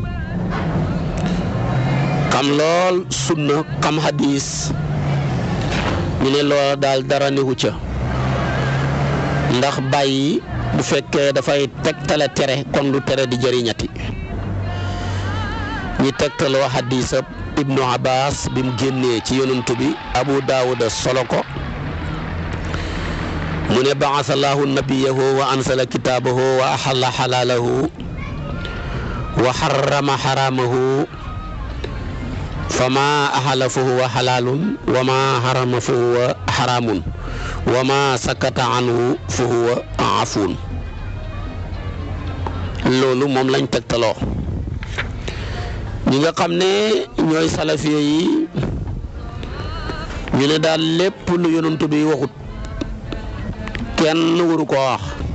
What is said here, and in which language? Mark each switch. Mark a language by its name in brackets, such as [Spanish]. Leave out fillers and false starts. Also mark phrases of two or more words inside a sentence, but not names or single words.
[Wolof] xam lool sunna xam hadis ñu ne loola daal dara newu ca ndax bàyyi bu fekkee dafay tegtale tere kon lu tere di jëriñati ñi tegtaloo hadisab ibnu abbas bi mu génnee ci yonent bi abu daawuda solo ko mu ne [Arabic] بعث الله نبيه وأنزل كتابه وأحل حلاله وحرم حرامه فما أحل فهو حلال وما حرم فهو حرام وما سكت عنه فهو عفو [Wolof] loolu moom lañ tegtaloo ñi nga xam ne ñooy salafiya yi ñu ne daal lépp lu yonent bi waxut kenn waru ko wax